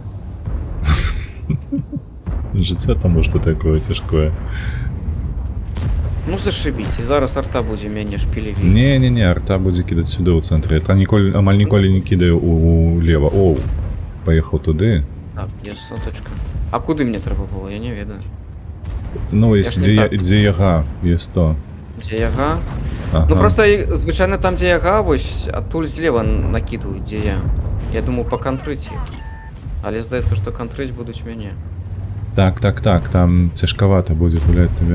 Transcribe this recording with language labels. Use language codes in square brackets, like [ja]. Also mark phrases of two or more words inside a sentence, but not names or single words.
[be] Жыццё там што такое цяжкое. Ну зашибісь, і зараз арта будзе мяне шпілевіць. Не, арта будзе кідаць сюды ў цэнтры. Я амаль ніколі не кідаю улева. Оу, паехаў туды. [uk] Так, є соточка. А куди мені треба було? [be] Я не ведаю. Ну, Я ж не так. дзе яга, є 100. Дзе яга? Ага. Ну просто звычайна там, дзе яга, вось адтуль злева накідваюць, дзе я. Я думаю пакантрыць іх. Але здаецца, што кантрыць будуць мяне. Так, там цяжкавата будзе гуляць табе.